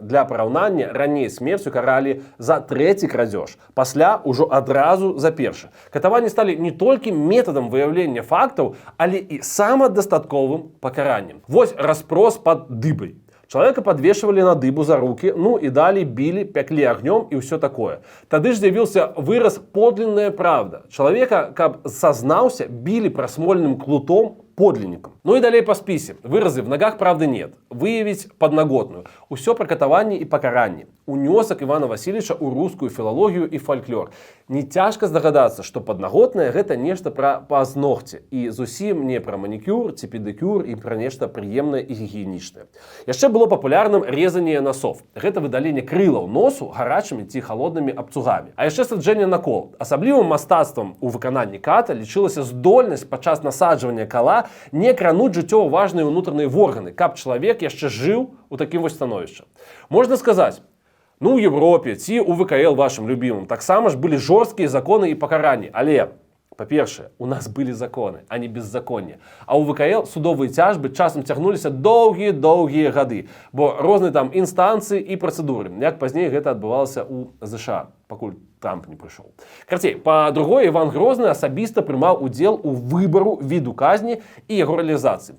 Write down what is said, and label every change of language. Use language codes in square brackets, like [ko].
[be] Для параўнання, раней смерцю каралі за трэці крадзеж, пасля ўжо адразу за першы. Катаванні сталі не толькі метадам выяўлення фактаў, але і самадастатковым пакараннем. Вось распрос пад дыбай. Чалавека падвешвалі на дыбу за рукі, і далей білі, пяклі агнём і ўсё такое. Тады ж з'явіўся выраз «подлинная правда». Чалавека, каб зазнаўся, білі прасмольным клутом подлинником. [ru] И далее по списе. [be] Выразы [ru] «в ногах правды нет». Выявить подноготную. [be] Усё про катаванне и покаранне. Унёсак Ивана Васильевича у рускую филологию и фольклор. Не цяжка здагадацца, што паднаготная гэта нешта пра пазногці і зусім не пра манікюр ці педикюр і пра нешта прыемнае і гігіенічнае. Яшчэ было папулярным резанне носов. Гэта выдаленне крылаў носу гарачымі ці халоднымі абцугамі. А яшчэ саджэнне на кол. Асаблівым мастацтвам у выкананні ката лічылася здольнасць падчас насаджвання кала не крануць жыццёва важныя ўнутраныя органы, каб чалавек яшчэ жыў у такім вось становішчы. Можна сказаць, у Европе ці у ВКЛ [ru] вашим любимым [be] таксама ж былі жорсткія законы і пакаранні. Але, па-першае, у нас былі законы, а не беззаконне. А у ВКЛ судовыя цяжбы часам цягнуліся доўгія гады, бо розныя там інстанцыі і працэдуры, як пазней гэта адбывалася ў ЗША, пакуль Трамп не прыйшоў. Карацей, па-другое, Іван Грозны асабіста прымаў удзел у выбару віду казні і яго рэалізацыі.